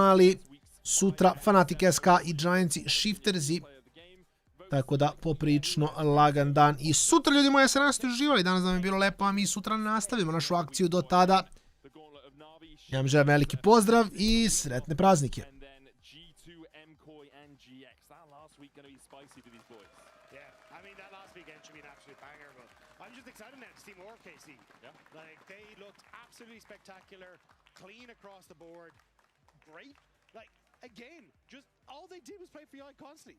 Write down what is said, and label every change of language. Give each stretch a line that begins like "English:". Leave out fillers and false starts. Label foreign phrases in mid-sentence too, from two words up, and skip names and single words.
Serbian: Ali sutra Fnatic SK i Giantsi Shiftersi. Tako da poprično lagan dan. I sutra, ljudi moji, ja se nadam ste uživali. Danas nam je bilo lepo, a mi sutra nastavimo našu akciju do tada. Ja vam želim veliki pozdrav i sretne praznike.
English: I'm just excited now to see more KC. Yeah. Like, they looked absolutely spectacular, clean across the board, great. Like, again, just all they did was play for Yike constantly.